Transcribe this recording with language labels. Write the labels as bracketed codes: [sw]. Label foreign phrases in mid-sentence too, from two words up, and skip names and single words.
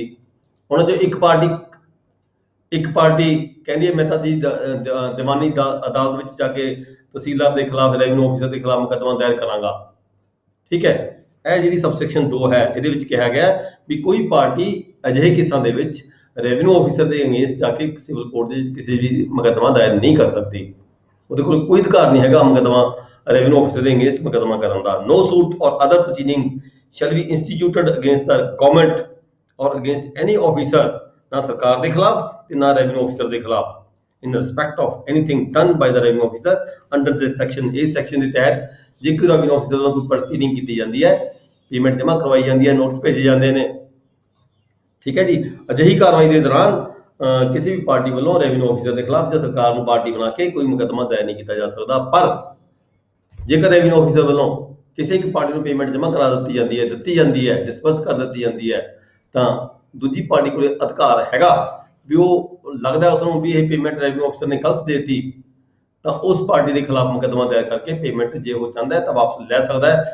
[pa] ਹੁਣ ਜੋ ਇੱਕ ਪਾਰਟੀ ਕਹਿੰਦੀ ਹੈ ਮੈਂ ਤਾਂ ਜੀ ਦੀਵਾਨੀ ਅਦਾਲਤ ਵਿੱਚ ਜਾ ਕੇ ਤਹਿਸੀਲਦਾਰ ਦੇ ਖਿਲਾਫ [en] revenue officer [pa] ਦੇ ਖਿਲਾਫ ਮੁਕੱਦਮਾ ਦਾਇਰ ਕਰਾਂਗਾ, ਠੀਕ ਹੈ। ਇਹ ਜਿਹੜੀ ਸਬਸੈਕਸ਼ਨ 2 ਹੈ ਇਹਦੇ ਵਿੱਚ ਕਿਹਾ ਗਿਆ ਵੀ ਕੋਈ ਪਾਰਟੀ ਅਜਿਹੇ ਕੇਸਾਂ ਦੇ ਵਿੱਚ [en] revenue officer [pa] ਦੇ ਅਗੇਂਸਟ ਜਾ ਕੇ [en] civil court [pa] ਦੇ ਵਿੱਚ ਕਿਸੇ ਵੀ ਮੁਕੱਦਮਾ ਦਾਇਰ ਨਹੀਂ ਕਰ ਸਕਦੀ, ਉਹਦੇ ਕੋਲ ਕੋਈ ਅਧਿਕਾਰ ਨਹੀਂ ਹੈਗਾ ਮੁਕੱਦਮਾ [en] revenue officer [pa] ਦੇ ਅਗੇਂਸਟ ਮੁਕੱਦਮਾ ਕਰਨ ਦਾ। [en] no suit or other proceeding shall be instituted against the government or against any officer, [pa] ਨਾ ਸਰਕਾਰ ਦੇ ਖਿਲਾਫ ਤੇ ਨਾ [en] revenue officer [pa] ਦੇ ਖਿਲਾਫ, [en] in respect of anything done by the revenue officer under this section, [pa] ਇਸ ਸੈਕਸ਼ਨ ਦੇ ਤਹਿਤ ਜੇ ਕੋਈ [en] revenue officer [pa] ਵੱਲੋਂ ਕੋਈ ਪ੍ਰੋਸੀਡਿੰਗ ਕੀਤੀ ਜਾਂਦੀ ਹੈ, ਪੇਮੈਂਟ ਜਮ੍ਹਾਂ ਕਰਵਾਈ ਜਾਂਦੀ ਹੈ, ਨੋਟਿਸ ਭੇਜੇ ਜਾਂਦੇ ਨੇ, ਠੀਕ ਹੈ ਜੀ। ਅਜਿਹੀ ਕਾਰਵਾਈ ਦੇ ਦੌਰਾਨ ਕਿਸੇ ਵੀ ਪਾਰਟੀ ਵੱਲੋਂ [en] revenue officer [pa] ਦੇ ਖਿਲਾਫ ਜਾਂ ਸਰਕਾਰ ਨੂੰ ਪਾਰਟੀ ਬਣਾ ਕੇ ਕੋਈ ਮੁਕੱਦਮਾ ਦਾਇਰ ਨਹੀਂ ਕੀਤਾ ਜਾ ਸਕਦਾ। ਪਰ ਜੇਕਰ [en] revenue officer [pa] ਵੱਲੋਂ ਕਿਸੇ ਇੱਕ ਪਾਰਟੀ ਨੂੰ ਪੇਮੈਂਟ ਜਮ੍ਹਾਂ ਕਰਾ ਦਿੱਤੀ ਜਾਂਦੀ ਹੈ, ਡਿਸਬਰਸ ਕਰ ਦਿੱਤੀ ਜਾਂਦੀ ਹੈ, ਤਾਂ ਦੂਜੀ ਪਾਰਟੀ ਕੋਲ ਅਧਿਕਾਰ ਹੈਗਾ ਵੀ ਉਹ ਲੱਗਦਾ ਉਸ ਨੂੰ ਵੀ ਇਹ ਪੇਮੈਂਟ [en] revenue officer [pa] ਨੇ ਗਲਤ ਦੇਤੀ, ਤਾਂ ਉਸ ਪਾਰਟੀ ਦੇ ਖਿਲਾਫ ਮੁਕੱਦਮਾ ਦਾਇਰ ਕਰਕੇ ਪੇਮੈਂਟ ਜੇ ਉਹ ਚਾਹੁੰਦਾ ਹੈ ਤਾਂ ਵਾਪਸ ਲੈ ਸਕਦਾ ਹੈ।